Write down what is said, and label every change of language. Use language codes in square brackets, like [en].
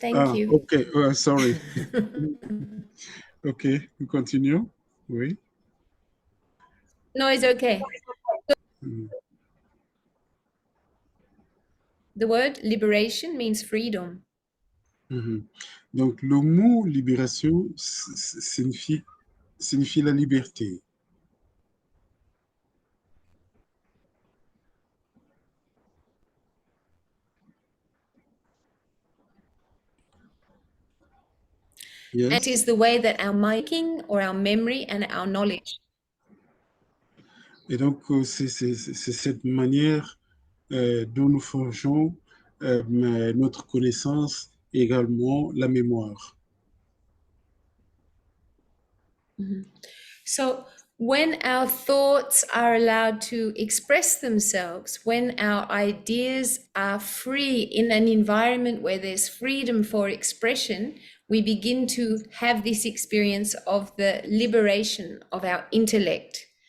[en] Thank you. Okay, sorry. [fr] Ok, nous continuons. Oui. [en] No, it's okay. Mhm. The word liberation means freedom. Mhm. [fr] Donc, le mot libération signifie la liberté. [en] And it is the way that our mind or our memory and our knowledge. [fr] Et donc, c'est cette manière dont nous forgeons notre connaissance et également la mémoire. [en] So when our thoughts are allowed to express themselves, when our ideas are free in an environment where there's freedom for expression, we begin to have this experience of the liberation of our intellect.